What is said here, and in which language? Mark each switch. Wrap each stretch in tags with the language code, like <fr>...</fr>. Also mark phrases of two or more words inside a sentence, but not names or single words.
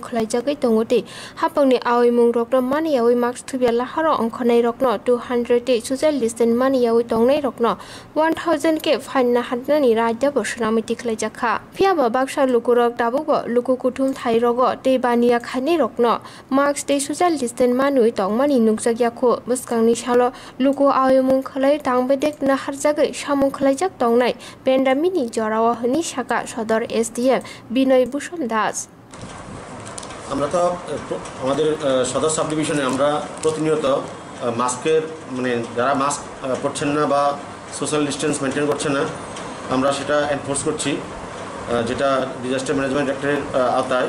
<trp>khlaijagai tongote hapangni aimung rokno mani yawi mask thubia laharo ongkhonai rokno 200 te</trp> <en>social distance</en> <trp>mani yawi tongnai rokno 1000 ke fine na hadnani rajya bosnamiti khlaijakha phiaba baksa lukurok dabugo luku kuthum thai rogo te bania khani rokno mask te</trp> <en>social distance</en> <trp>maniui tongmani nukjakya kho muskangni salo luku aimung khalai tangbedek na harjagai samung khlaijak tongnai pandemic jorawa hini shaka sodor SDM Binoy Bhushan Das</trp> <bn>আমরা তো আমাদের সদর</bn> <en>sub division</en> <bn>আমরা প্রতিনিয়ত মাস্কের মানে যারা মাস্ক পরছেন না বা</bn> <en>social distance maintain</en> <bn>করছে না আমরা সেটা এনফোর্স করছি যেটা</bn> <en>disaster management act</en> <bn>আওতায়।</bn>